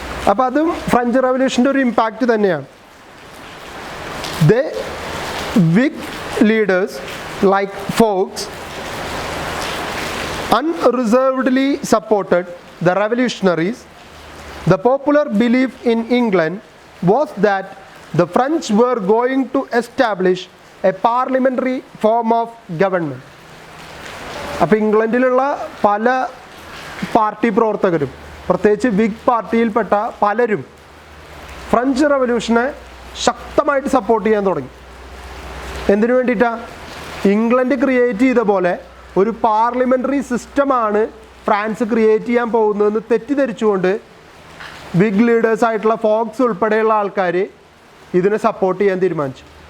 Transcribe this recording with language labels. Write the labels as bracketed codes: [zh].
[ml] അപ്പോൾ അതും ഫ്രഞ്ച് റവല്യൂഷൻ്റെ ഒരു ഇമ്പാക്റ്റ് തന്നെയാണ്. [en] The Whig leaders like Fox unreservedly supported the revolutionaries. The popular belief in England was that the French were going to establish a parliamentary form of government. [ml] അപ്പോൾ ഇംഗ്ലണ്ടിലുള്ള പല party പ്രവർത്തകരും, പ്രത്യേകിച്ച് wig പാർട്ടിയിൽപ്പെട്ട പലരും French റവല്യൂഷനെ ശക്തമായിട്ട് support ചെയ്യാൻ തുടങ്ങി. എന്തിനു വേണ്ടിയിട്ടാണ്? ഇംഗ്ലണ്ട് ക്രിയേറ്റ് ചെയ്ത പോലെ ഒരു പാർലമെൻ്ററി സിസ്റ്റമാണ് ഫ്രാൻസ് ക്രിയേറ്റ് ചെയ്യാൻ പോകുന്നതെന്ന് തെറ്റിദ്ധരിച്ചുകൊണ്ട് ബിഗ് ലീഡേഴ്സ് ആയിട്ടുള്ള ഫോക്സ് ഉൾപ്പെടെയുള്ള ആൾക്കാർ ഇതിനെ സപ്പോർട്ട് ചെയ്യാൻ തീരുമാനിച്ചു.